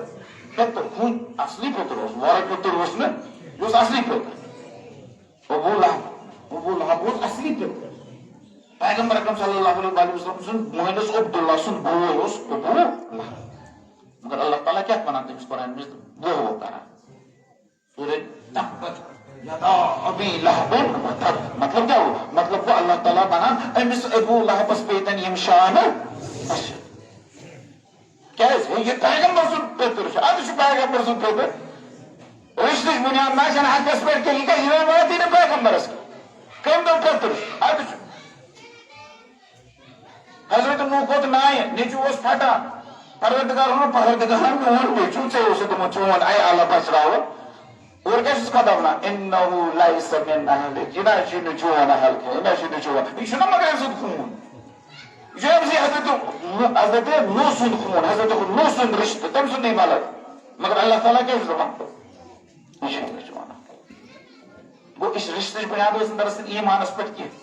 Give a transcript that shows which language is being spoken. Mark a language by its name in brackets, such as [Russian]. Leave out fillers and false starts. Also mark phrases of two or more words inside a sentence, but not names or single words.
[Kashmiri] پِتٕر خوٗن اصلی پِتٕر اوس، وۄرٕ پِتٕر اوس نہٕ، یہِ اوس اصلی پِتٕر. ابوٗ لہب اوس اصلی پِتٕر. پیغمبر اکرم صلی اللہ علیہ وسلم سُنٛد مٲلِس عبداللہ سُنٛد بوے اوس ابوٗ لہب. مگر اللہ تعالیٰ کیٛاہ وَنان تٔمِس قرآن منٛز؟ ووہ کران. [Urdu] ابی لہب مطلب کیا ہوا؟ [Kashmiri] مطلب وہ اللہ تعالیٰ بنان أمِس ابوٗ لہبس پیتن یِم شانہٕ. کیٛازِ؟ یہِ پیغمبر سُنٛد پِتٕر چھُ. اَدٕ چھُ پیغمبر سُنٛد پِتٕر. رشتٕچ بُنیاد نہ چھنہٕ حقس پٮ۪ٹھ کینٛہہ. یہِ گژھِ واتی نہٕ پیغمبرس کینٛہہ. کٔمۍ دوٚپ پِتٕر چھُ؟ اَدٕ چھُ. حضرت نوح کھوٚت نایہِ، نیٚچوٗ اوس پھٹان. پروردگار ووٚن پروردگارن میون نیٚچوٗ ژےٚ اوسُتھ دوٚپمُت چون عیالہ بچراوُن. [Arabic] اور کیٛاہ چھُس خۄدا ونان؟ اِنَّهُ لَیسَ مِن اَہلِکَ. [Kashmiri] یہِ نہ چھُ نہٕ چون اہل کینٛہہ، یہِ نہ چھُ نہٕ چون. یہِ چھُنہ مگر أمۍ سُنٛد خوٗن. یہِ چھُ أمۍ سٕے حضرت نوح سُنٛد خوٗن، حضرت نوح سُنٛد رشتہٕ، تٔمۍ سُنٛدٕے ملک. مگر اللہ تعالیٰ کیٛاہ چھُ دپان؟ یہِ چھُنہٕ مےٚ چون. گوٚو یہِ رشتٕچ بُنیاد ٲس نہٕ دراصل ایٖمانس پٮ۪ٹھ کینٛہہ.